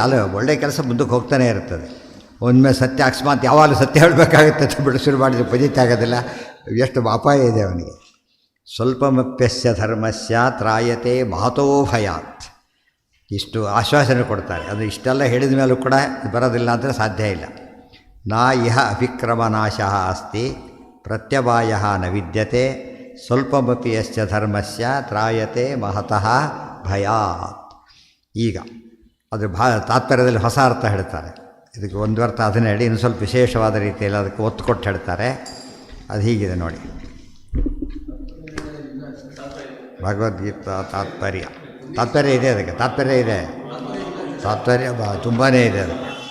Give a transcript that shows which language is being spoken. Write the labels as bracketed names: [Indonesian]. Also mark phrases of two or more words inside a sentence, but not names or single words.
[Kannada] ಅಲ್ಲ, ಒಳ್ಳೆ ಕೆಲಸ ಮುಂದಕ್ಕೆ ಹೋಗ್ತಾನೆ ಇರ್ತದೆ. ಒಮ್ಮೆ ಸತ್ಯ ಅಕಸ್ಮಾತ್ ಯಾವಾಗಲೂ ಸತ್ಯ ಹೇಳಬೇಕಾಗುತ್ತೆ ಅಂತ ಬಿಟ್ಟು ಶುರು ಮಾಡಿದ್ರೆ ಫಜಿತ ಆಗೋದಿಲ್ಲ. ಎಷ್ಟು ಅಪಾಯ ಇದೆ ಅವನಿಗೆ. [Sanskrit] ಸ್ವಲ್ಪಮಪ್ಯಸ್ಯ ಧರ್ಮಸ್ಯ ತ್ರಾಯತೆ ಮಹತೋ ಭಯಾತ್. [Kannada] ಇಷ್ಟು ಆಶ್ವಾಸನೆ ಕೊಡ್ತಾರೆ. ಅದು ಇಷ್ಟೆಲ್ಲ ಹೇಳಿದ ಮೇಲೂ ಕೂಡ ಬರೋದಿಲ್ಲ ಅಂದರೆ ಸಾಧ್ಯ ಇಲ್ಲ. [Sanskrit] ನಾ ಇಹ ಅಭಿಕ್ರಮನಾಶಃ ಅಸ್ತಿ ಪ್ರತ್ಯವಾಯ ನ ವಿದ್ಯತೆ ಸ್ವಲ್ಪಮಪಿ ಯಸ್ಯ ಧರ್ಮಸ್ಯ ತ್ರಾಯತೆ ಮಹತಃ ಭಯಾತ್. [Kannada] ಈಗ ಅದು ತಾತ್ಪರ್ಯದಲ್ಲಿ ಹೊಸ ಅರ್ಥ ಹೇಳ್ತಾರೆ. ಇದಕ್ಕೆ ಒಂದು ಅರ್ಥ ಅದನ್ನೇ ಹೇಳಿ ಇನ್ನು ಸ್ವಲ್ಪ ವಿಶೇಷವಾದ ರೀತಿಯಲ್ಲಿ ಅದಕ್ಕೆ ಒತ್ತು ಕೊಟ್ಟು ಹೇಳ್ತಾರೆ. ಅದು ಹೀಗಿದೆ ನೋಡಿ. ಭಗವದ್ಗೀತಾ ತಾತ್ಪರ್ಯ ಇದೆ, ಅದಕ್ಕೆ ತಾತ್ಪರ್ಯ ಇದೆ, ತಾತ್ಪರ್ಯ ತುಂಬಾ ಇದೆ ಅದಕ್ಕೆ.